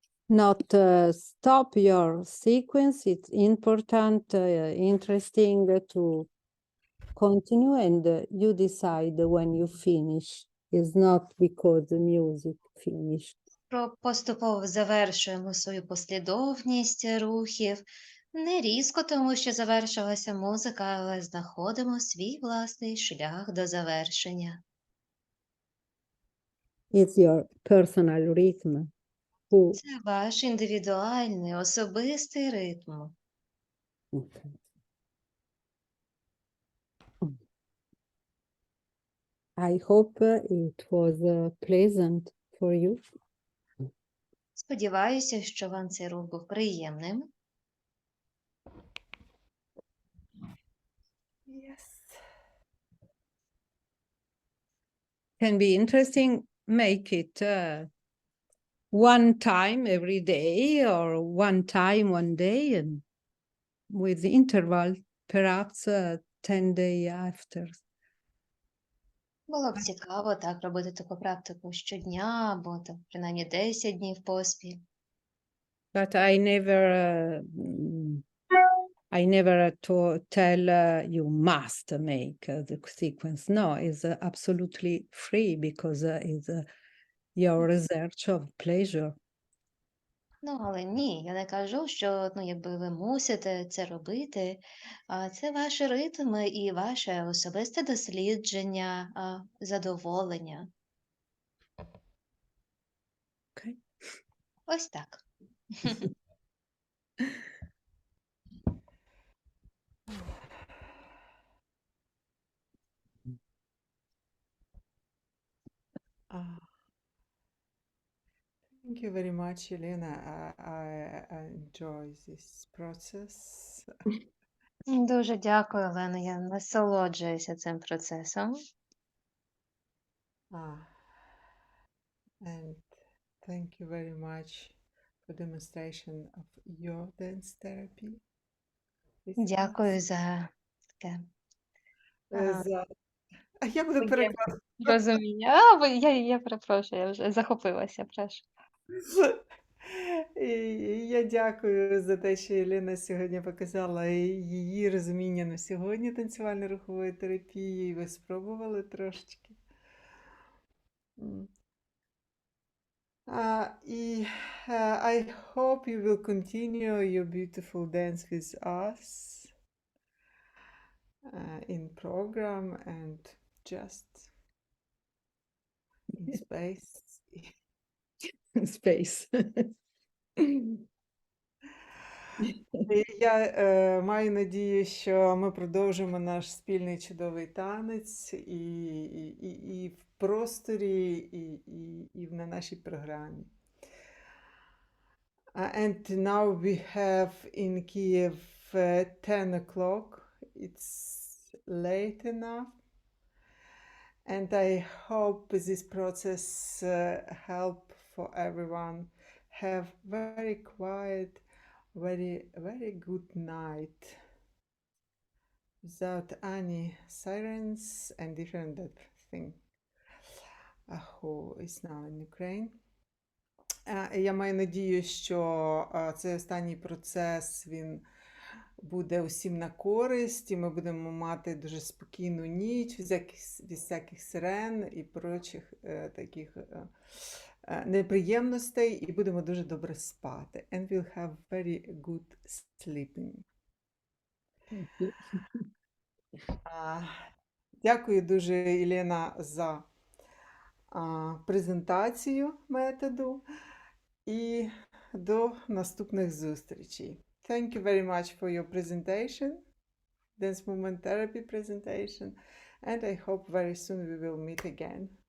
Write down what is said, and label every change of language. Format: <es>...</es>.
<en>Not stop your sequence. It's important, interesting to continue, and you decide when you finish. It's not because the music finished.</en> <uk>Поступово завершуємо свою послідовність рухів. Не різко, тому що завершилася музика, але знаходимо свій власний шлях до завершення.</uk> <en>It's your personal rhythm.</en> <uk>Це ваш індивідуальний, особистий ритм.</uk> <en>Okay. I hope it was pleasant for you.</en> <uk>Сподіваюся, що вам цей рух був приємним.</uk> <en>Yes. Can be interesting. Make it one time every day or one time one day, and with interval, perhaps 10 days after.</en> <uk>Було б цікаво так робити таку практику щодня або так, принаймні 10 днів поспіль.</uk> <en>But I never tell you must make the sequence. No, it's absolutely free because it's your research of pleasure.</en> <uk>Ну, але ні, я не кажу, що якби ви мусите це робити, а це ваші ритми і ваше особисте дослідження, задоволення.</uk> <en>Okay.</en> <uk>Ось так.</uk> <en>Thank you very much, Elena. I enjoy this process.</en> <uk>Дуже дякую, Олено. Я насолоджуюся цим процесом.</uk> <en>And thank you very much for demonstration of your dance therapy.</en> <uk>Дякую за таке А я буду перекладати. розуміння. Я перепрошую, я вже захопилася, прошу. І я дякую за те, що Елена сьогодні показала її розуміння на сьогодні танцювально-рухової терапії, і ви спробували трошечки.</uk> <en>I hope you will continue your beautiful dance with us in program and just in space. Space.</en> <uk>І я маю надію, що ми продовжимо наш спільний чудовий танець і в просторі, і на нашій програмі.</uk> <en>And now we have in Kiev 10 o'clock. It's late enough. And I hope this process help for everyone. Have very quiet, very good night without any sirens and different thing who is now in Ukraine.</en> <uk>Я маю надію, що цей останній процес, він буде усім на користь, і ми будемо мати дуже спокійну ніч, без всяких сирен і прочих таких неприємностей, і будемо дуже добре спати.</uk> <en>And we'll have very good sleeping.</en> <uk>Дякую дуже, Єлена, за презентацію методу, і до наступних зустрічей.</uk> <en>Thank you very much for your presentation, dance movement therapy presentation, and I hope very soon we will meet again.</en>